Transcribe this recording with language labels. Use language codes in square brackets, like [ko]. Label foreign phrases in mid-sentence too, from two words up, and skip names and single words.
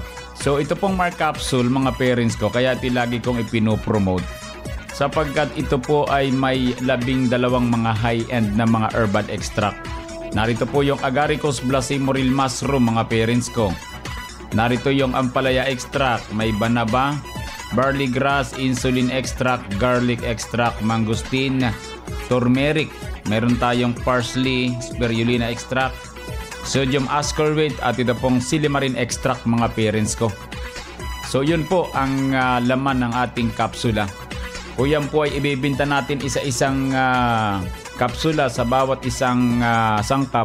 [tl] So ito pong Mark Capsule, mga parents ko, kaya lagi kong ipinopromote sapagkat ito po ay may 12 mga high-end na mga [en] herbal extract. [tl] Narito po yung Agaricus blasimoril mushroom, mga parents ko. Narito yung ampalaya extract, may banaba, [en] barley grass, insulin extract, garlic extract, [tl] mangosteen, turmeric. Meron tayong parsley, [en] spirulina extract, sodium ascorbate [tl] at ito pong [en] silimarin extract, [tl] mga parents ko. So yun po ang laman ng ating kapsula. O yan po ay ibibinta natin isa-isang kapsula sa bawat isang sangkap.